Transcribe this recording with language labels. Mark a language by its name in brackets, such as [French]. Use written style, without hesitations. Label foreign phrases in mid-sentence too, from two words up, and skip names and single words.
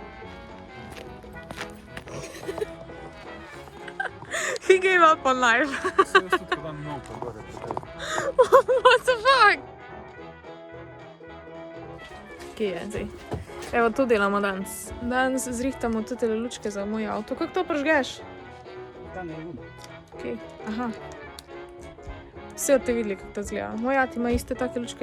[English] He gave up on life. What the fuck? [Slovenian] Kje je zdaj? Evo, to delamo danes. Danes zrihtamo tele lučke za moj avto. Kako to prižgeš? Okay. Aha. Vse od te videli, kako to zgleda. Moj ati ima iste take lučke.